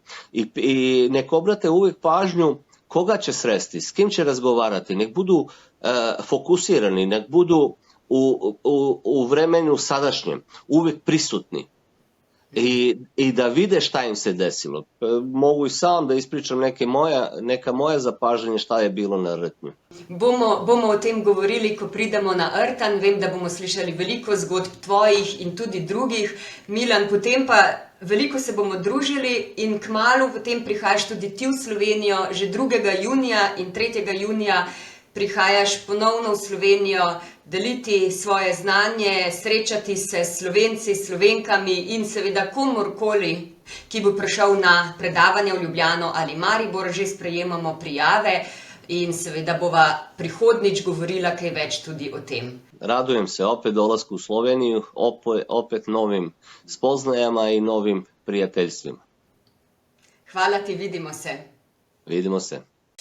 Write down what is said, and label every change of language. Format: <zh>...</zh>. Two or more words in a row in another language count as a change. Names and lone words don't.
<sr>I nek obrate uvijek pažnju koga će sresti, s kim će razgovarati, nek budu fokusirani, nek budu u vremenu sadašnjem, uvijek prisutni i da vide šta im se desilo. Mogu i sam da ispričam neka moja zapažanja šta je bilo na Rtnju.</sr> <sl>Bomo o tem govorili, ko pridemo na Rtanj. Vem, da bomo slišali veliko zgodb tvojih in tudi drugih. Milan, potem pa veliko se bomo družili in kmalu potem prihajaš tudi ti v Slovenijo, že 2. junija in 3. junija prihajaš ponovno v Slovenijo, deliti svoje znanje, srečati se s Slovenci, Slovenkami in seveda komorkoli, ki bo prišel na predavanje v Ljubljano ali Maribor, že sprejemamo prijave in seveda bova prihodnič govorila kaj več tudi o tem.</sl> <sr>Radujem se opet dolasku u Sloveniju, opet novim spoznajama i novim prijateljstvima. Hvala ti, vidimo se. Vidimo se.</sr>